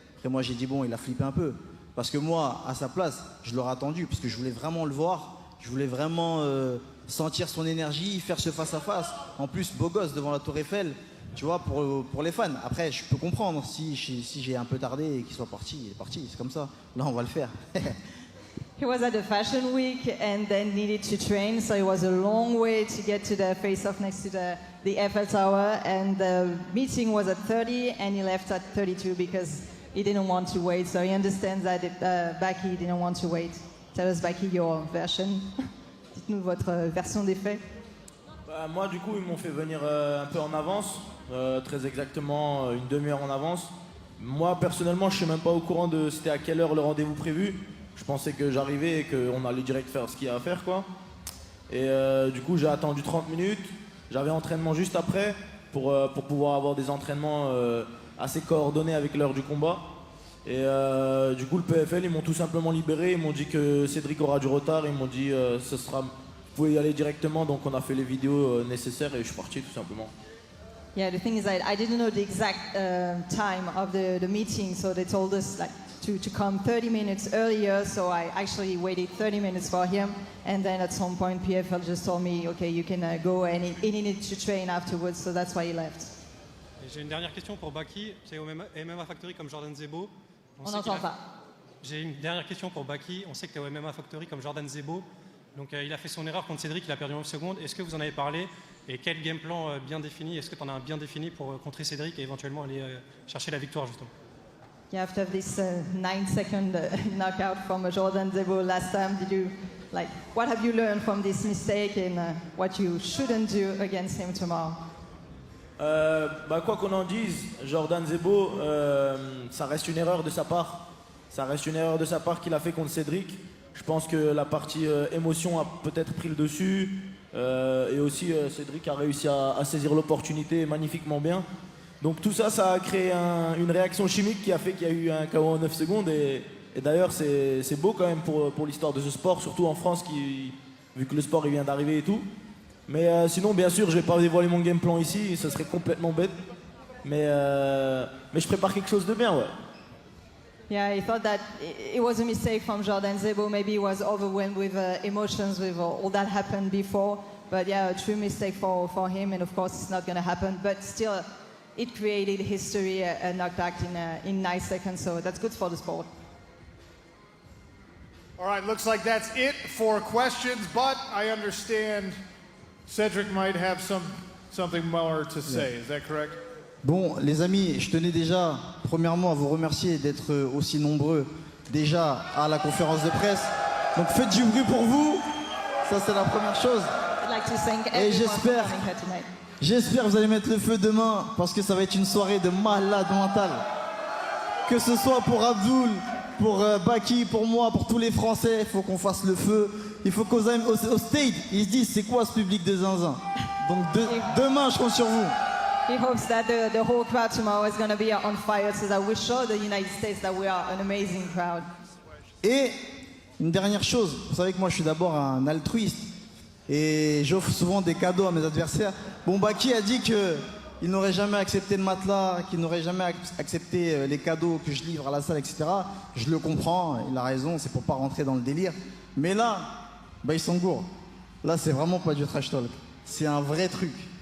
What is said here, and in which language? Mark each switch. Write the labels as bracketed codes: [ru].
[fr] Après moi j'ai dit bon, il a flippé un peu. Parce que moi, à sa place, je l'aurais attendu, parce que je voulais vraiment le voir. Je voulais vraiment sentir son énergie, faire ce face-à-face. En plus, beau gosse devant la Tour Eiffel, tu vois, pour les fans. Après, je peux comprendre si j'ai un peu tardé et qu'il soit parti. Il est parti, c'est comme ça. Là, on va le faire. [en] He was at the Fashion Week and then needed to train, so it was a long way to get to the face-off next to the Eiffel Tower. And the meeting was at 30 and he left at 32 because he didn't want to wait, so he understands that Baki didn't want to wait. Tell us, Baki, your version. [fr] Dites-nous votre version des faits. Bah, moi, du coup, ils m'ont fait venir un peu en avance, très exactement une demi-heure en avance. Moi, personnellement, je suis même pas au courant de c'était à quelle heure le rendez-vous prévu. Je pensais que j'arrivais et qu'on allait direct faire ce qu'il y a à faire, quoi. Et du coup, j'ai attendu 30 minutes. J'avais entraînement juste après pour pouvoir avoir des entraînements assez coordonnés avec l'heure du combat. Et du coup, le PFL, ils m'ont tout simplement libéré. Ils m'ont dit que Cédric aura du retard. Ils m'ont dit ce sera, vous pouvez y aller directement. Donc on a fait les vidéos nécessaires et je suis parti tout simplement. [en] Yeah, the thing is I didn't know the exact time of the meeting, so they told us like to come 30 minutes earlier, so I actually waited 30 minutes for him, and then at some point PFL just told me, okay, you can go, and he needed to train afterwards, so that's why he left. [fr] J'ai une dernière question pour Baki. C'est au MMA Factory comme Jordan Zebo. On n'entend pas. J'ai une dernière question pour Baki. On sait que tu es au MMA Factory comme Jordan Zebo. Donc il a fait son erreur contre Cédric, il a perdu en 9 secondes. Est-ce que vous en avez parlé? Et quel game plan bien défini? Est-ce que tu en as un bien défini pour contrer Cédric et éventuellement aller chercher la victoire justement? [en] Yeah, after this 9-second knockout from Jordan Zebo last time, what have you learned from this mistake and what you shouldn't do against him tomorrow? [fr] Quoi qu'on en dise, Jordan Zebo, ça reste une erreur de sa part. Ça reste une erreur de sa part qu'il a fait contre Cédric. Je pense que la partie émotion a peut-être pris le dessus. Et aussi, Cédric a réussi à saisir l'opportunité magnifiquement bien. Donc tout ça, ça a créé une réaction chimique qui a fait qu'il y a eu un KO en 9 secondes. Et d'ailleurs, c'est beau quand même pour l'histoire de ce sport, surtout en France, vu que le sport il vient d'arriver et tout. Mais sinon, bien sûr, je vais pas dévoiler mon game plan ici, ça serait complètement bête. Mais je prépare quelque chose de bien, ouais. [en] Yeah, he thought that it was a mistake from Jordan Zebo. Maybe he was overwhelmed with emotions with all that happened before. But yeah, a true mistake for him, and of course it's not going to happen. But still, it created history, a knockback in 9 seconds, so that's good for the sport. All right, looks like that's it for questions, but I understand Cedric might have something more to say. Is that correct? [fr] Bon, les amis, je tenais déjà, premièrement, à vous remercier d'être aussi nombreux déjà à la conférence de presse. Donc faites du bruit pour vous, ça c'est la première chose. Et j'espère que vous allez mettre le feu demain, parce que ça va être une soirée de malade mental. Que ce soit pour Abdul, pour Baki, pour moi, pour tous les Français, il faut qu'on fasse le feu. Il faut qu'au stade, ils se disent c'est quoi ce public de zinzin. Donc demain, je compte sur vous. [en] He hopes that the whole crowd tomorrow is going to be on fire so that we show the United States that we are an amazing crowd. [fr] Et une dernière chose, vous savez que moi je suis d'abord un altruiste. Et j'offre souvent des cadeaux à mes adversaires. Bon, Baki a dit qu'il n'aurait jamais accepté le matelas, qu'il n'aurait jamais accepté les cadeaux que je livre à la salle, etc. Je le comprends, il a raison, c'est pour pas rentrer dans le délire. Mais là, Baïsangour, là c'est vraiment pas du trash talk. C'est un vrai truc.